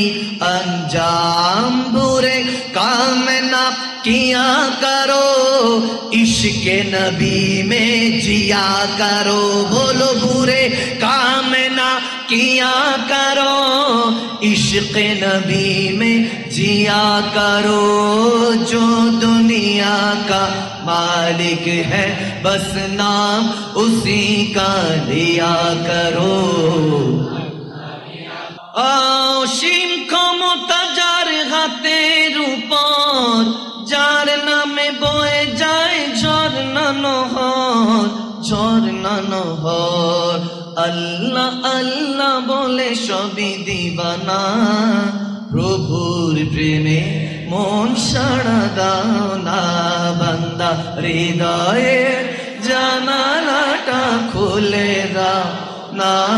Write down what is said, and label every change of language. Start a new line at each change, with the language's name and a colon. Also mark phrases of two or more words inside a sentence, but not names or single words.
Urdu: انجام، برے کام نہ کیا کرو، عشق نبی میں جیا کرو، بولو برے کام نہ کیا کرو، عشق نبی میں جیا کرو، جو دنیا کا مالک ہے بس نام اسی کا لیا کرو۔
Bangla: অসীম ক্ষমতার হাতে রূপর, যার নামে বয়ে যায় ঝর্ণা নহর। আল্লাহ আল্লাহ বলে সবই দিবানা, প্রভুর প্রেমে মন সাড়া দাও না, বান্দা হৃদয়ের জানালাটা খুলে দাও না,